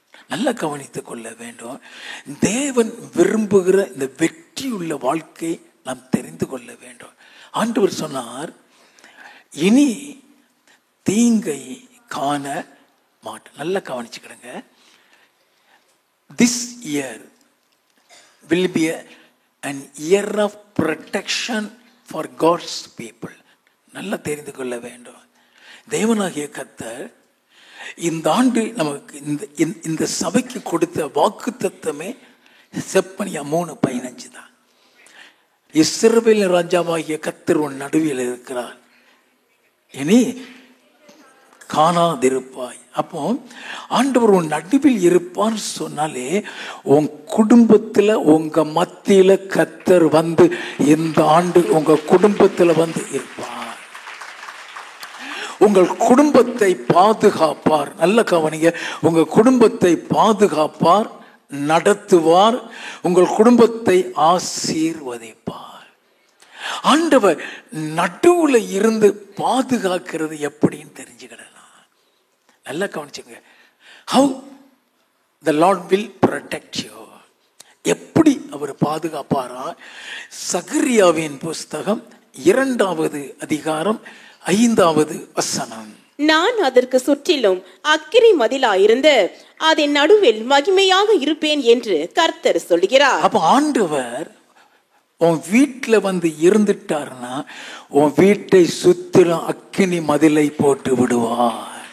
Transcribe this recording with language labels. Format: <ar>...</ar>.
<ta>நல்லா கவனித்துக் கொள்ள வேண்டும். தேவன் விரும்புகிற இந்த வெற்றியுள்ள வாழ்க்கை நாம் தெரிந்து கொள்ள வேண்டும். ஆண்டவர் சொன்னார், இனி தீங்கை காண மாட்டேன். நல்லா கவனிச்சுக்கிடுங்க.</ta> <en>this year will be an year of protection for God's people.</en> <ta>நல்லா தெரிந்து கொள்ள வேண்டும். தேவனாகிய கர்த்தர் இந்த ஆண்டு நமக்கு இந்த சபைக்கு கொடுத்த வாக்கு தத்தமே செப்பனியா 3:15 தான். இஸ்ரவேல் ராஜாவாகிய கர்த்தர் உன் நடுவில் இருக்கிறார், இனி காணாதிருப்பாய். அப்போ ஆண்டவர் உன் நடுவில் இருப்பான்னு சொன்னாலே உன் குடும்பத்தில் உங்க மத்தியில கர்த்தர் வந்து இந்த ஆண்டு உங்க குடும்பத்தில் வந்து இருப்பார். உங்கள் குடும்பத்தை பாதுகாப்பார். நல்ல கவனிங்க, உங்க குடும்பத்தை பாதுகாப்பார், நடத்துவார், உங்கள் குடும்பத்தை ஆசீர்வதிப்பார். ஆண்டவர் நடுவுல இருந்து பாதுகாக்கிறது எப்படின்னு தெரிஞ்சுக்கிடலாம். நல்லா கவனிச்சுங்க.</ta> <en>how the Lord will protect you.</en> <ta>எப்படி அவர் பாதுகாப்பாரா? சகரியாவின் புஸ்தகம் 2வது அதிகாரம் 5வது வசனம். நான் அதற்கு சுற்றிலும் அக்கினி மதிலாயிருந்து அதன் நடுவில் மகிமையாக இருப்பேன் என்று கர்த்தர் சொல்கிறார். அப்ப ஆண்டவர் உன் வீட்டில் வந்து இருந்துட்டாருன்னா உன் வீட்டை சுத்திலும் அக்கினி மதிலை போட்டு விடுவார்.</ta>